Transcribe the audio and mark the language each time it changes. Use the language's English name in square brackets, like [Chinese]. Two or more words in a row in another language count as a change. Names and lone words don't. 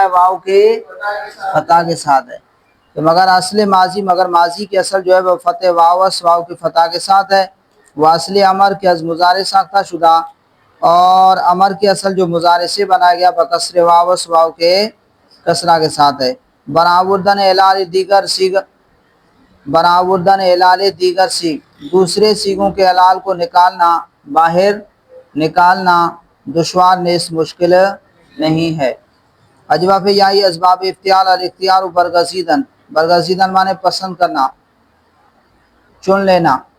[Urdu] واو کے فتح کے ساتھ ہے، تو مگر ماضی کی اصل جو ہے وہ فتح واوس، واو کے فتح کے ساتھ ہے۔ وہ [Persian] اصل امر کے از مضارع ساختہ شدہ، [Urdu] اور امر کی اصل جو مضارع سے بنایا گیا [Persian] بکسر واوس، [Urdu] واو کے کسرہ کے ساتھ ہے۔ [Persian] براوردن اعلال دیگر سیغ، براوردن اعلال دیگر سیغ، [Urdu] دوسرے سیغوں کے اعلال کو نکالنا، باہر نکالنا، دشوار نیز مشکل نہیں ہے۔ اجوف یائی اسباب اختیار، [Persian] الاختیار برگزیدن، برگزیدن [Urdu] مانے پسند کرنا، چن لینا۔